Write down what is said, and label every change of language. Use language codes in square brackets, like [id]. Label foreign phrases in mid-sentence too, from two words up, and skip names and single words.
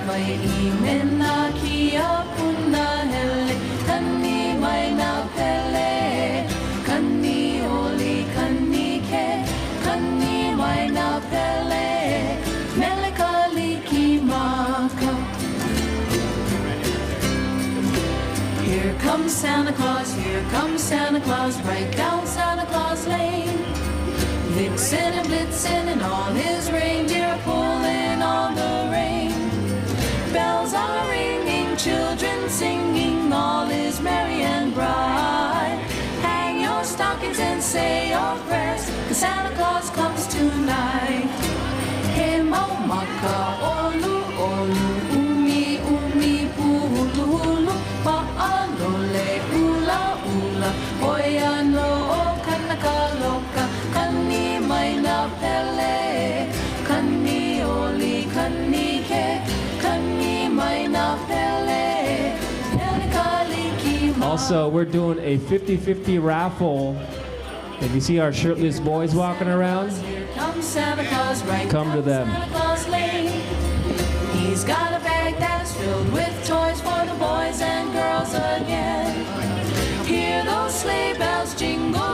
[haw] I mena kia puna hele, kani mai na pele, kani oli kani ke, kani mai na pele, mele kaliki maka. [en] Here comes Santa Claus, here comes Santa Claus, right down Santa Claus Lane. Vixen and Blitzen and all his reindeer are pulling on the rein. Bells are ringing, children singing, all is merry and bright. Hang your stockings and say your prayers, 'cause Santa Claus comes tonight. [haw] He mau maka olu olu, umi umi pulu hulu, pa'alole ula ula, oia no o kanaka loka, kani mai na pele, kani oli kani ke, kani mai na pele, pele kaliki ma. [en] Also, we're doing a 50-50 raffle. If you see our shirtless boys walking around, Here comes Santa Claus, right come to down them. Santa Claus Lane. He's got a bag that's filled with toys for the boys and girls again. Hear those sleigh bells jingle,